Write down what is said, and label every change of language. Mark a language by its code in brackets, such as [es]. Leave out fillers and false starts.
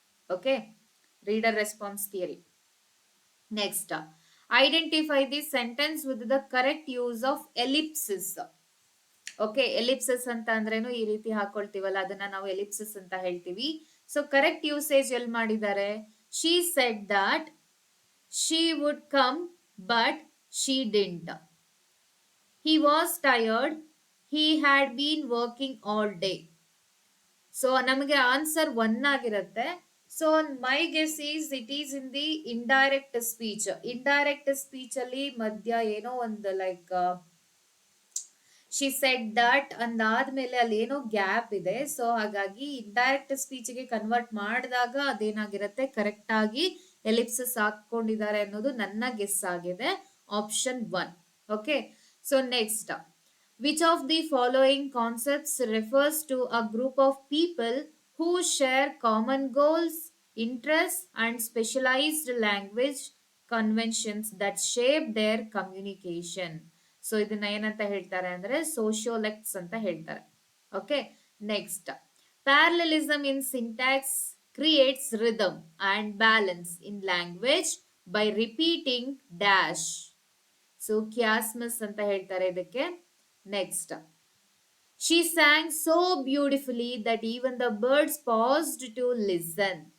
[en] Okay, reader response theory. Next, identify the sentence with the correct use of ellipsis. [kn] Okay, Ellipsis ಅಂತ ಅಂದ್ರೇನು ಈ ರೀತಿ ಹಾಕೊಳ್ತೀವಲ್ಲ ಅದನ್ನ ನಾವು ಎಲಿಪ್ಸಿಸ್ ಅಂತ ಹೇಳ್ತೀವಿ. [en] so correct usage [kn] ಎಲ್ಲಿ ಮಾಡಿದ್ದಾರೆ, [en] She said that she would come but she didn't. He was tired. He had been working all day. [kn] So ನಮಗೆ ಆನ್ಸರ್ 1 ಆಗಿರುತ್ತೆ. [en] So my guess is it is in the indirect speech. [kn] Indirect speech ಅಲ್ಲಿ ಮಧ್ಯ ಏನೋ ಒಂದು like she said that ಅಂದಾದ್ಮೇಲೆ ಅಲ್ಲಿ ಏನೋ gap ಇದೆ. So ಹಾಗಾಗಿ ಇಂಡೈರೆಕ್ಟ್ ಸ್ಪೀಚ್ ಗೆ ಕನ್ವರ್ಟ್ ಮಾಡಿದಾಗ ಅದೇನಾಗಿರುತ್ತೆ, ಕರೆಕ್ಟ್ ಆಗಿ ಎಲಿಪ್ಸಸ್ ಹಾಕೊಂಡಿದ್ದಾರೆ ಅನ್ನೋದು ನನ್ನ ಗೆಸ್ ಆಗಿದೆ. [en] Option 1. Okay. So next, which of the following concepts refers to a group of people who share common goals, interests, and specialized language conventions that shape their communication? [kn] So ಇದನ್ನ ಏನಂತ ಹೇಳ್ತಾರೆ ಅಂದ್ರೆ ಸೋಶಿಯೋಲೆಕ್ಟ್ಸ್ ಅಂತ ಹೇಳ್ತಾರೆ. [en] Okay. Next, parallelism in syntax creates rhythm and balance in language by repeating dash. [kn] So ಕ್ಯಾಸ್ಮಸ್ ಅಂತ ಹೇಳ್ತಾರೆ ಇದಕ್ಕೆ. [en] Next, she sang so beautifully that even the birds paused to listen.